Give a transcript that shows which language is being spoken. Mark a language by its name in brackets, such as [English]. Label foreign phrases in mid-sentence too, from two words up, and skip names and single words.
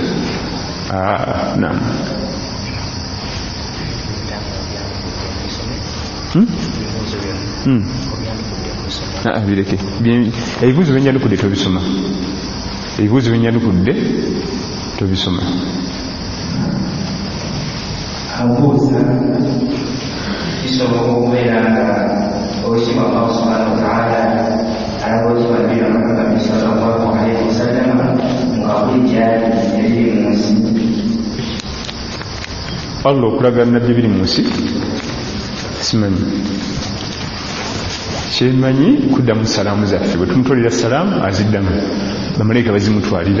[Ganda] Naam. Bireke. Ebibuuzo byenjandukudde tobisoma. Ebibuuzo byenjandukudde tobisoma. Abuuza kisobola okubeera nga oyitibwa [Arabic] Allah subhanahu wa ta'ala [Ganda] alabookiwa nabira Muhammad [Arabic] sallallahu alaihi wasallam [Ganda] nga buli gyali ebiri mu nsi. Allah okulagana nabyo biri mu nsi simanyi. Kyemanyi kuddamu salaamu zaffe, bwe tumutwalira salaamu aziddamu, bamalayika bazimutwalira.